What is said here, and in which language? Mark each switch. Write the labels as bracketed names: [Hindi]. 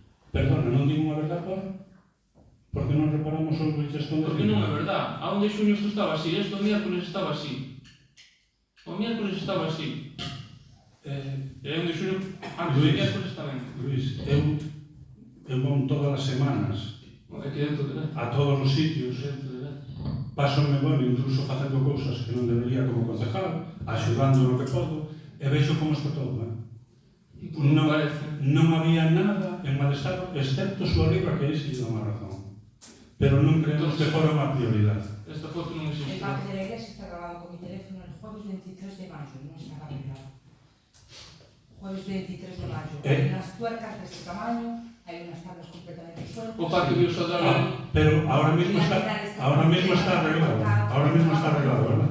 [Galician] Perdona, non digo unha verdad, por que non reparamos os bichos con... Porque non é verdad, a 1 de xuño isto estaba así, isto o miércoles estaba así. O miércoles estaba así. E 1 de xuño, antes do miércoles tamén. Luís, eu vou todas as semanas Aquí dentro de ver. a todos os sitios pásome, bueno, incluso facendo cousas que non debería como concejal, axudando no que podo, e vexo como está todo, Non había nada en mal estado, excepto súa riba, que aí si dá unha razón. Pero non creemos que fora unha prioridade. Esta foto non [Spanish] El [Galician] existe. [Spanish] parque de la iglesia está grabado con mi teléfono el jueves 23 de mayo, no está arreglado. Jueves 23 de mayo. Hay unas tuercas de este tamaño, hay unas tablas completamente sueltas. [Galician] O parque de Usadal. [Spanish] Pero ahora mismo está arreglado. Ahora mismo está arreglado, ¿verdad?